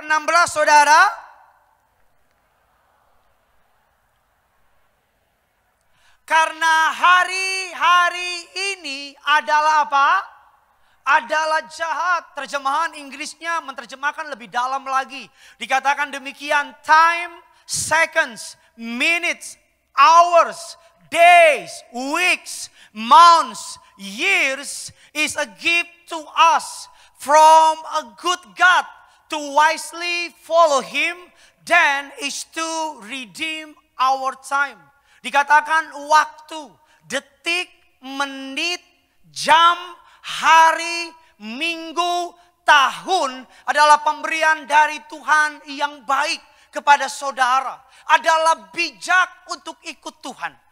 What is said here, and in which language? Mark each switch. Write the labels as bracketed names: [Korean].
[Indonesian] 16 saudara. Karena hari-hari ini adalah apa? Adalah jahat. Terjemahan Inggrisnya menerjemahkan lebih dalam lagi. Dikatakan demikian, [English] time, seconds, minutes, hours, days, weeks, months, years is a gift to us from a good God. To wisely follow Him, then is to redeem our time. [Indonesian] Dikatakan waktu, detik, menit, jam, hari, minggu, tahun adalah pemberian dari Tuhan yang baik kepada saudara. Adalah bijak untuk ikut Tuhan.